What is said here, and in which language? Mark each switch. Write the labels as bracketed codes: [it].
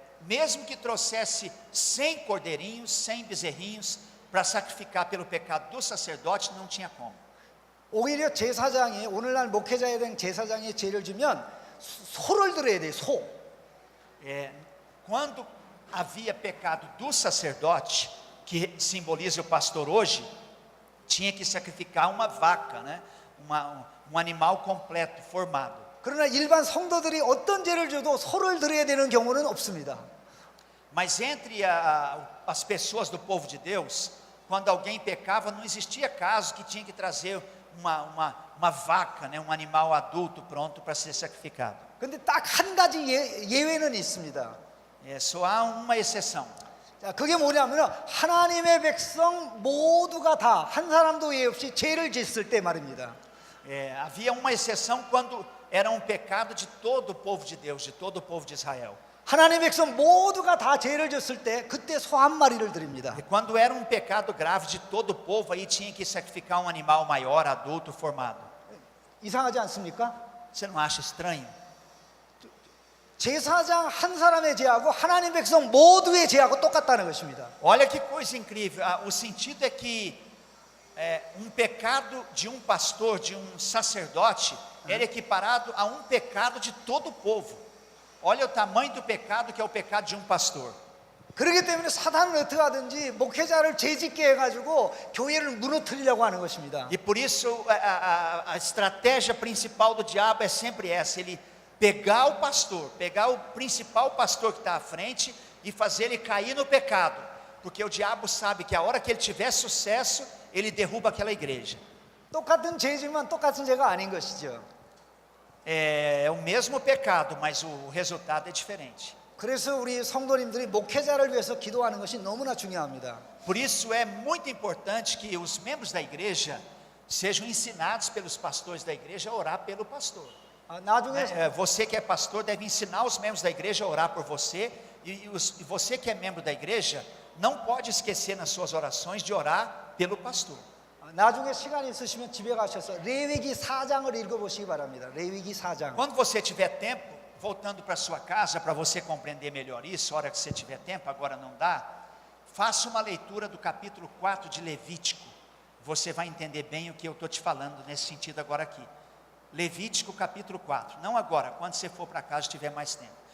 [pt] Mesmo que trouxesse 100 cordeirinhos, 100 bezerrinhos para sacrificar pelo pecado do sacerdote, não tinha como. [ko] 오히려 제사장이 오늘날 목회자에 대한 제사장이 죄를 지면 소를 드려야 돼요. 소. [pt] Quando havia pecado do sacerdote, que simboliza o pastor hoje, tinha que sacrificar uma vaca, né? Um animal completo, formado. [ko] 그러나 일반 성도들이 어떤 죄를 져도 소를 드려야 되는 경우는 없습니다. [pt] Mas entre as pessoas do povo de Deus, quando alguém pecava, não existia caso que tinha que trazer uma vaca, né? Um animal adulto pronto para ser sacrificado. [ko] 근데 딱 한 가지 예외는 있습니다. [pt] Só há uma exceção. [ko] 그게 뭐냐면 하나님의 백성 모두가 다 한 사람도 예외 없이 죄를 짓을 때 말입니다. [pt] Havia uma exceção quando era um pecado de todo o povo de Deus, de todo o povo de Israel. [ko] 하나님의 백성 모두가 다 죄를 졌을 때 그때 소 한 마리를 드립니다. [pt] E quando era um pecado grave de todo o povo, aí tinha que sacrificar um animal maior, adulto, formado. [ko] 이상하지 않습니까? [pt] Você não acha estranho? [ko] 제사장 한 사람의 죄하고 하나님 백성 모두의 죄하고 똑같다는 것입니다. [pt] Olha que coisa incrível. O sentido é que um pecado de um pastor, de um sacerdote, era equiparado a um pecado de todo o povo. Olha o tamanho do pecado que é o pecado de um pastor. [ko] 그렇기 때문에 사단은 어떻게 하든지 목회자를 죄짓게 해가지고 교회를 무너뜨리려고 하는 것입니다. [pt] E por isso a estratégia principal do diabo é sempre essa: ele pegar o pastor, pegar o principal pastor que está à frente e fazer ele cair no pecado, porque o diabo sabe que a hora que ele tiver sucesso, ele derruba aquela igreja. [ko] 똑같은 죄지만 똑같은 죄가 아닌 것이죠. [pt] É o mesmo pecado, mas o resultado é diferente. [ko] 그래서 우리 성도님들이 목회자를 위해서 기도하는 것이 너무나 중요합니다. [pt] Por isso é muito importante que os membros da igreja sejam ensinados pelos pastores da igreja a orar pelo pastor. [ko] 나중에 [pt] Você que é pastor deve ensinar os membros da igreja a orar por você, e você que é membro da igreja não pode esquecer nas suas orações de orar pelo pastor. [ko] 나중에 시간이 있으시면 집에 가셔서 레위기 4장을 읽어보시기 바랍니다. 레위기 4장. [pt] Quando você tiver tempo, voltando para sua casa, para você compreender melhor isso, a hora que você tiver tempo, agora não dá, faça uma leitura do capítulo 4 de Levítico. Você vai entender bem o que eu estou te falando nesse sentido agora aqui. Levítico capítulo 4, não agora, quando você for para casa e tiver mais tempo.